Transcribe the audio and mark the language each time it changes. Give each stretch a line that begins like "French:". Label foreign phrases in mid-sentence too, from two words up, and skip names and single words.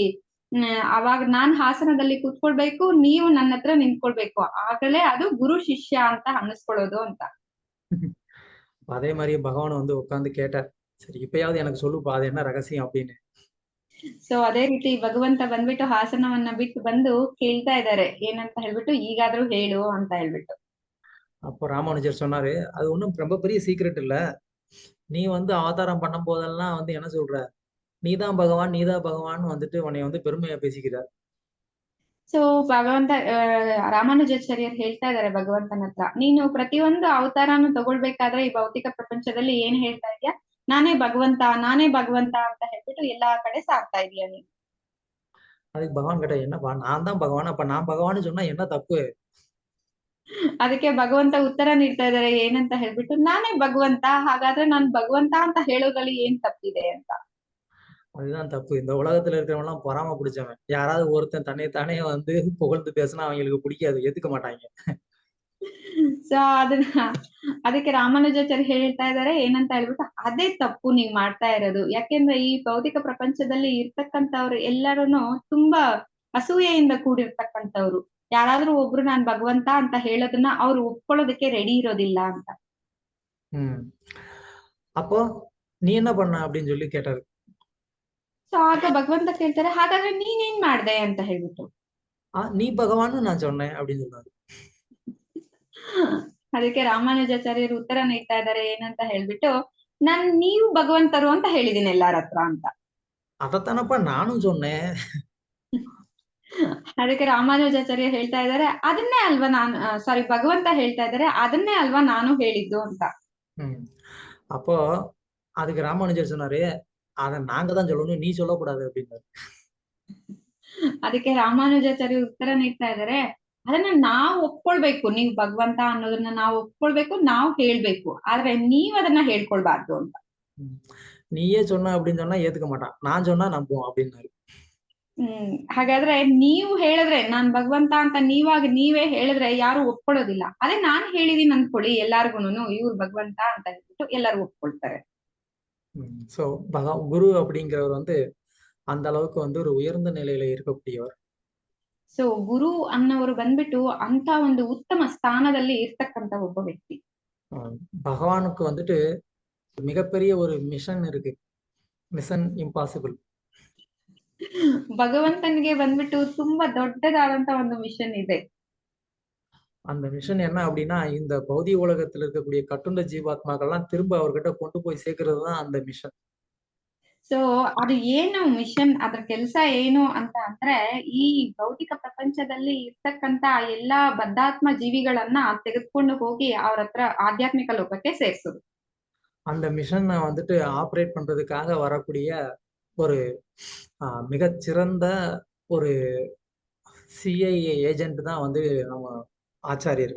Kannada: ಅವಾಗ ನಾನ್ ಹಾಸನದಲ್ಲಿ ಕೂತ್ಕೊಳ್ಬೇಕು, ನೀವು ನನ್ನ ಹತ್ರ ನಿಂತ್ಕೊಳ್ಬೇಕು, ಆಗಲೇ ಅದು ಗುರು ಶಿಷ್ಯ ಅಂತ ಅನ್ನಿಸ್ಕೊಳ್ಳೋದು ಅಂತ.
Tamil: அதே மாதிரி பகவான் வந்து உட்கார்ந்து கேட்டார், சரி இப்பயாவது எனக்கு சொல்லுப்பா அது என்ன ரகசியம் அப்படின்னு.
Kannada: ಸೊ ಅದೇ ರೀತಿ ಭಗವಂತ ಬಂದ್ಬಿಟ್ಟು ಹಾಸನವನ್ನ ಬಿಟ್ಟು ಬಂದು ಕೇಳ್ತಾ ಇದ್ದಾರೆ, ಏನಂತ ಹೇಳ್ಬಿಟ್ಟು, ಈಗಾದ್ರೂ ಹೇಳು ಅಂತ ಹೇಳ್ಬಿಟ್ಟು.
Tamil: அப்போ ராமானுஜர் சொன்னாரு, அது ஒண்ணும் ரொம்ப பெரிய சீக்ரெட் இல்ல, நீ வந்து அவதாரம் பண்ணும் போதெல்லாம் வந்து என்ன சொல்ற, நீதான் பகவான் நீதான் பகவான் வந்துட்டு உன்னை வந்து பெருமையா பேசிக்கிறார்.
Kannada: ಸೊ ಭಗವಂತ ರಾಮಾನುಜಾಚಾರ್ಯರು ಹೇಳ್ತಾ ಇದ್ದಾರೆ ಭಗವಂತನ ಹತ್ರ, ನೀನು ಪ್ರತಿಯೊಂದು ಅವತಾರನು ತಗೊಳ್ಬೇಕಾದ್ರೆ ಈ ಭೌತಿಕ ಪ್ರಪಂಚದಲ್ಲಿ ಏನ್ ಹೇಳ್ತಾ ಇದೀಯಾ, ನಾನೇ ಭಗವಂತ ಅಂತ ಹೇಳ್ಬಿಟ್ಟು ಎಲ್ಲಾ ಕಡೆ ಸಾಕ್ತಾ ಇದೀಯ ನೀನು.
Tamil: அதுக்கு பகவான் கிட்ட, என்னப்பா நான் தான் பகவான், அப்ப நான் பகவான்னு சொன்னா என்ன தப்பு?
Kannada: ಅದಕ್ಕೆ ಭಗವಂತ ಉತ್ತರ ನೀಡ್ತಾ ಇದ್ದಾರೆ, ಏನಂತ ಹೇಳ್ಬಿಟ್ಟು, ನಾನೇ ಭಗವಂತ, ಹಾಗಾದ್ರೆ ನಾನ್ ಭಗವಂತ ಅಂತ ಹೇಳೋದ್ರಲ್ಲಿ ಏನ್ ತಪ್ಪಿದೆ ಅಂತ.
Tamil: அதுதான் தப்பு. இந்த உலகத்துல இருக்கிறவங்க எல்லாம் பொறாம பிடிச்சவன். யாராவது ஒருத்தன் தன்னைத்தானே வந்து புகழ்ந்து பேசினா அவங்களுக்கு பிடிக்காது, ஏத்துக்க மாட்டாங்க.
Kannada: ಸೊ ಅದಕ್ಕೆ ರಾಮಾನುಜಾಚಾರ್ಯ ಹೇಳ್ತಾ ಇದ್ದಾರೆ, ಏನಂತ ಹೇಳ್ಬಿಟ್ಟು, ಅದೇ ತಪ್ಪು ನೀವ್ ಮಾಡ್ತಾ ಇರೋದು. ಯಾಕೆಂದ್ರೆ ಈ ಭೌತಿಕ ಪ್ರಪಂಚದಲ್ಲಿ ಇರ್ತಕ್ಕಂಥವ್ರು ಎಲ್ಲರೂ ತುಂಬಾ ಅಸೂಯೆಯಿಂದ ಕೂಡಿರ್ತಕ್ಕಂಥವ್ರು. ಯಾರಾದ್ರೂ ಒಬ್ರು ನಾನ್ ಭಗವಂತ ಅಂತ ಹೇಳೋದನ್ನ ಅವ್ರು ಒಪ್ಕೊಳ್ಳೋದಕ್ಕೆ ರೆಡಿ ಇರೋದಿಲ್ಲ ಅಂತ.
Tamil: அப்போ நீ என்ன பண்ண அப்படின்னு சொல்லி கேட்டாரு.
Kannada: ಸೊ ಆಗ ಭಗವಂತ ಕೇಳ್ತಾರೆ, ಹಾಗಾದ್ರೆ ನೀನೇನ್ ಮಾಡ್ದೆ ಅಂತ ಹೇಳ್ಬಿಟ್ಟು.
Tamil: நீ பகவான்னு நான் சொன்னேன் அப்படின்னு சொன்னாரு.
Kannada: ಅದಕ್ಕೆ ರಾಮಾನುಜಾಚಾರ್ಯರು ಉತ್ತರ ನೀಡ್ತಾ ಇದ್ದಾರೆ, ಏನಂತ ಹೇಳ್ಬಿಟ್ಟು, ನೀವು ಭಗವಂತರು ಅಂತ ಹೇಳಿದೀನಿ ಎಲ್ಲಾರ ಹತ್ರ ಅಂತ.
Tamil: அதத்தானப்பா நான் சொன்னேன்.
Kannada: ಅದಕ್ಕೆ ರಾಮಾನುಜಾಚಾರ್ಯ ಹೇಳ್ತಾ ಇದ್ದಾರೆ, ಅದನ್ನೇ ಅಲ್ವಾ ಭಗವಂತ ಹೇಳ್ತಾ ಇದ್ದಾರೆ, ಅದನ್ನೇ ಅಲ್ವಾ ನಾನು ಹೇಳಿದ್ದು ಅಂತ.
Tamil: அப்போ அதுக்கு ராமானுஜர் சொன்னாரு, அத நாங்க தான் சொல்லணும், நீ சொல்லக்கூடாது அப்படின்னாரு.
Kannada: ಅದಕ್ಕೆ ರಾಮಾನುಜಾಚಾರ್ಯ ಉತ್ತರ ನೀಡ್ತಾ ಇದ್ದಾರೆ, ಅದನ್ನ ನಾವ್ ಒಪ್ಕೊಳ್ಬೇಕು, ನೀವ್ ಭಗವಂತ ಅನ್ನೋದನ್ನ ನಾವ್ ಒಪ್ಕೊಳ್ಬೇಕು, ನಾವ್ ಹೇಳ್ಬೇಕು, ಆದ್ರೆ ನೀವ್ ಅದನ್ನ ಹೇಳ್ಕೊಳ್ಬಾರ್ದು ಅಂತ.
Tamil: நீயே சொன்ன அப்படின்னு சொன்னா ஏத்துக்க மாட்டான், நான் சொன்னா நம்புவோம் அப்படின்னாரு.
Kannada: ಹಾಗಾದ್ರೆ ನೀವು ಹೇಳಿದ್ರೆ, ನಾನ್ ಭಗವಂತ ಅಂತ ನೀವೇ ಹೇಳಿದ್ರೆ ಯಾರು ಒಪ್ಕೊಳ್ಳೋದಿಲ್ಲ. ಅದೇ ನಾನ್ ಹೇಳಿದೀನಿ ಅನ್ಕೊಳ್ಳಿ ಎಲ್ಲಾರ್ಗುನು, ಇವ್ರು ಭಗವಂತ ಅಂತ ಹೇಳ್ಬಿಟ್ಟು ಎಲ್ಲಾರು ಒಪ್ಕೊಳ್ತಾರೆ.
Tamil: ஸோ குரு அப்படிங்கிறவர் வந்து அந்த அளவுக்கு வந்து ஒரு உயர்ந்த நிலையில இருக்கக்கூடியவர்.
Kannada: ಸೊ ಗುರು ಅನ್ನೋರು ಬಂದ್ಬಿಟ್ಟು ಅಂತ ಒಂದು ಉತ್ತಮ ಸ್ಥಾನದಲ್ಲಿ ಇರ್ತಕ್ಕಂತ ಒಬ್ಬ ವ್ಯಕ್ತಿ.
Tamil: பகவானுக்கு வந்துட்டு மிகப்பெரிய ஒரு மிஷன் இருக்கு, மிஷன் இம்பாசிபிள்.
Kannada: ಭಗವಂತನಿಗೆ ಬಂದ್ಬಿಟ್ಟು ತುಂಬಾ ದೊಡ್ಡದಾದಂತ ಒಂದು ಮಿಷನ್ ಇದೆ.
Tamil: அந்த மிஷன் என்ன அப்படின்னா, இந்த பௌதிக உலகத்துல இருக்கக்கூடிய கட்டுண்ட ஜீவாத்மாக்கள்லாம் திரும்ப அவர்கிட்ட கொண்டு போய் சேர்க்கறது தான் அந்த மிஷன்.
Kannada: ಸೊ ಅದು ಏನು ಮಿಷನ್, ಅದ್ರ ಕೆಲಸ ಏನು ಅಂತ ಅಂದ್ರೆ ಈ ಭೌತಿಕ ಪ್ರಪಂಚದಲ್ಲಿ ಇರ್ತಕ್ಕಂತ ಎಲ್ಲಾ ಬದ್ಧಾತ್ಮ ಜೀವಿಗಳನ್ನ ತೆಗೆದುಕೊಂಡು ಹೋಗಿ ಅವ್ರ ಹತ್ರ ಆಧ್ಯಾತ್ಮಿಕ ಲೋಕಕ್ಕೆ ಸೇರ್ಸೋದು.
Tamil: அந்த மிஷனை வந்துட்டு ஆப்ரேட் பண்றதுக்காக வரக்கூடிய ஒரு மிகச்சிறந்த ஒரு
English: CIA agent
Tamil: தான் வந்து நம்ம ಆಚಾರ್ಯர்கள்.